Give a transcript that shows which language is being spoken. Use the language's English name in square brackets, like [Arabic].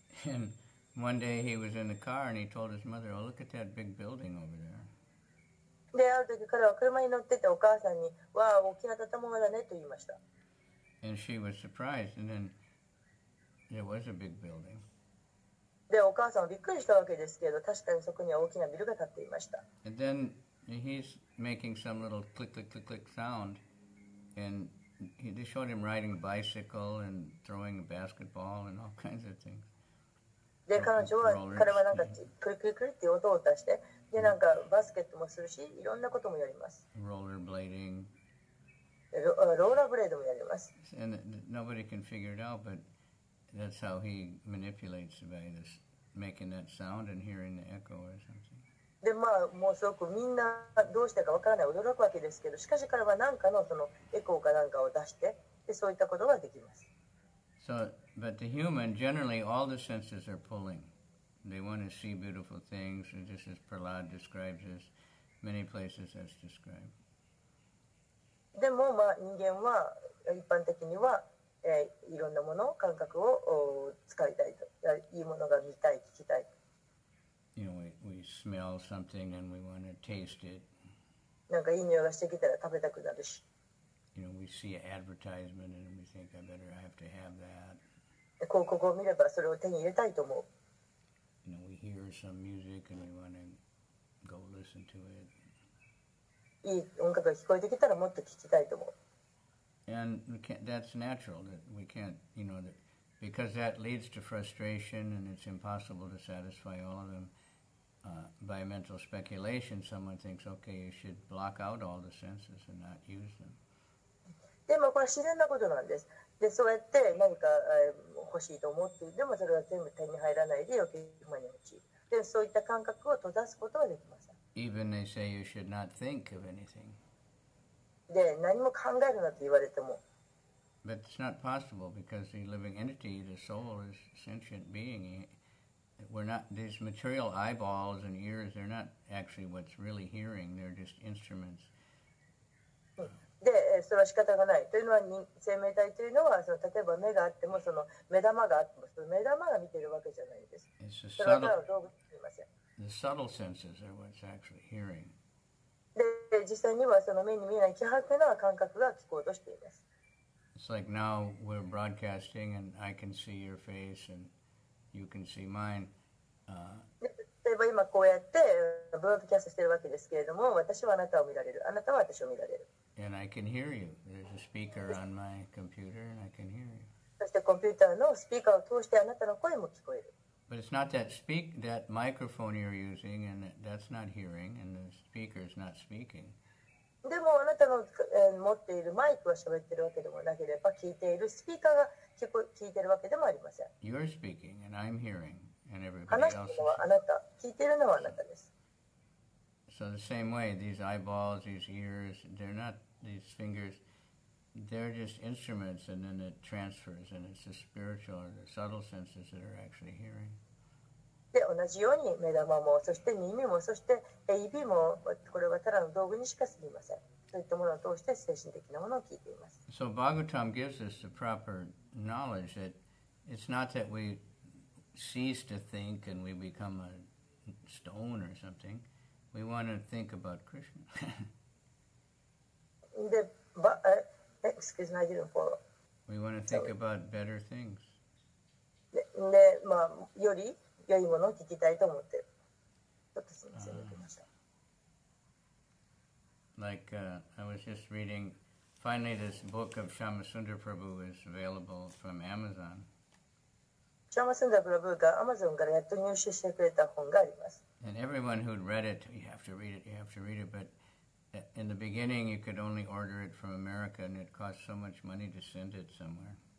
[English] And one day he was in the car and he told his mother, "Oh, look at that big building over there." [Japanese] で、ある時彼は車に乗っててお母さんに、わあ、大きな建物だねと言いました。 [English] And she was surprised, and then there was a big building. [Japanese] で、お母さんはびっくりしたわけですけど、確かにそこには大きなビルが建っていました。 [English] And then he's making some little click, click, click, click sound, and they showed him riding a bicycle and throwing a basketball and all kinds of things. [Japanese] で、彼はなんかクリクリクリっていう音を出して、で、なんかバスケットもするし、いろんなこともやります。 [English] Rollerblading. [Japanese] ローラーブレードもやります。 [English] And nobody can figure it out, but that's how he manipulates by this, making that sound and hearing the echo or something. [Japanese] で、もうすごくみんなどうしてかわからない驚くわけですけど、しかし彼は何かのそのエコーかなんかを出して、で、そういったことができます。 [English] So, but the human, generally all the senses are pulling. They want to see beautiful things, and just as Prahlad describes this, many places that's described. [Japanese] でも、人間は一般的には、いろんなもの、感覚を使いたいと。いいものが見たい、聞きたい。 [English] We smell something and we want to taste it. [Japanese] なんかいい匂いがしてきたら食べたくなるし。 [English] We see an advertisement and we think, I have to have that. [Japanese] 広告を見ればそれを手に入れたいと思う。 [English] We hear some music and we want to go listen to it. [Japanese] いい音楽が聞こえてきたらもっと聞きたいと思う。 [English] And that's natural. That we can't, because that leads to frustration and it's impossible to satisfy all of them. By mental speculation, someone thinks, okay, you should block out all the senses and not use them. [Japanese] でもこれは自然なことなんです。で、そうやって何か欲しいと思って、でもそれは全部手に入らないで余計不満に陥る。で、そういった感覚を閉ざすことはできません。 [English] Even they say you should not think of anything. [Japanese] で、何も考えるなと言われても。 [English] But it's not possible because the living entity, the soul, is a sentient being. We're not, these material eyeballs and ears, they're not actually what's really hearing, they're just instruments. [Japanese] で、それは仕方がない。というのは、生命体というのは、例えば目があっても、その目玉があっても、その目玉が見ているわけじゃないです。それは道具になりません。 [English] The subtle senses are what's actually hearing. [Japanese] で、実際にはその目に見えない希薄な感覚が聞こうとしています。 [English] It's like now we're broadcasting and I can see your face and you can see mine. [Japanese] 例えば今こうやってブロードキャストしているわけですけれども、私はあなたを見られる。あなたは私を見られる。 [English] And I can hear you. There's a speaker on my computer and I can hear you. [Japanese] そしてコンピューターのスピーカーを通してあなたの声も聞こえる。 [English] But it's not that microphone you're using, and that's not hearing, and the speaker is not speaking. [Japanese] でもあなたの、持っているマイクは喋ってるわけでもなければ、聞いているスピーカーが聞いているわけでもありません。 [English] You're speaking, and I'm hearing, and everybody [Japanese] 話しているのはあなた、聞いているのはあなたです。 [English] So the same way, these eyeballs, these ears, they're not these fingers. They're just instruments, and then it transfers, and it's the spiritual or the subtle senses that are actually hearing. [Japanese] で、同じように目玉も、そして耳も、そして指も、これはただの道具にしか過ぎません。そういったものを通して精神的なものを聞いています。 [English] So Bhagavatam gives us the proper knowledge that it's not that we cease to think and we become a stone or something. We want to think about Krishna. で、excuse me, I didn't follow. We want to think about better things. [Japanese] で、より良いものを聞きたいと思ってる。ちょっとすみません、抜けました。 [English] Like, I was just reading, finally this book of Shyamasundar Prabhu is available from Amazon. [Japanese] シャマスンダープラブーが Amazon からやっと入手してくれた本があります。 [English] And everyone who'd read it, you have to read it, you have to read it, but in the beginning you could only order it from America and it cost so much money to send it somewhere.